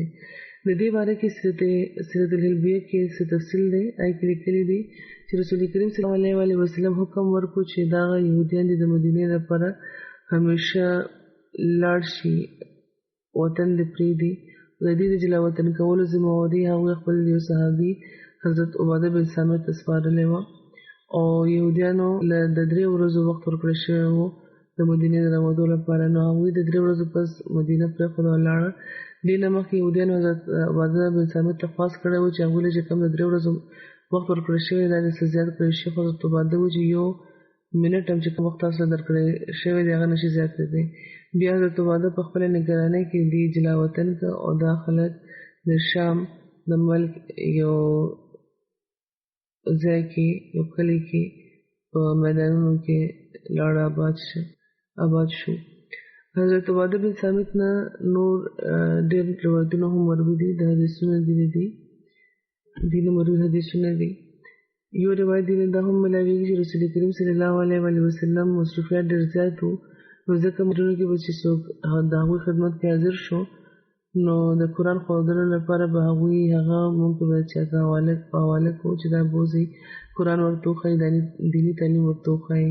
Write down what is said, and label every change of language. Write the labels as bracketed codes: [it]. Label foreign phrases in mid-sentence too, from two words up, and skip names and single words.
[ps] د دې باره کې سیرت الحلبیه کې څه تفصیل دی هغې کې لیکلي دي چې رسول کریم [ar] صلی الله علیه وسلم [ps] حکم ورکړو چې دغه یهودیان دي د مدینې لپاره همیشه لاړ شي وطن دې پرېږدي. د دې د جلا وطن کولو ذمهواري هغوی خپل یو صحابي حضرت عباده بن صامت ته سپارلی وه او یهودیانو له د 3 ورځو وخت ورکړی شوی و د مدینې د راوتو لپاره. نو هغوی د 3 ورځو پس مدینه پرېښوده او لاړه. دې نه مخکې یهودیانو حضرت عباده بن صامت ته خواست کړی و چې هغوی له چې کوم د 3 ورځو وخت ورکړی شوی دا د څه زیات کړی شي. خو حضرت عباده و چې یو منټ هم چې کوم وخت تاسو له درکړی شوی دی هغه نشي زیات کړی. بیا حضرت عباده په خپله نګرانۍ کې دې جلا وطن که او دا خلک د شام د ملک یو ځای کې یو کلي کې په میدانونو کې لاړ آباد شو. حضرت عباده بن صامت نه نور ډېر روایتونه هم مروي دي د حدیثونه دي مروي حدیثونه دي. یو روایت دی دا هم ملاویږي چې رسول کریم [ar] صلی الله علیه وسلم [ps] مصروفیات ډېر زیات وو نو ځکه مدینه کې به چې څوک د هغوی خدمت کې حاضر شو نو د قرآن ښودلو لپاره به هغوی هغه مونږ ته به چاته حواله کړو چې دا بوځئ قرآن ورته وښایي دیني تعلیم ورته وښایي.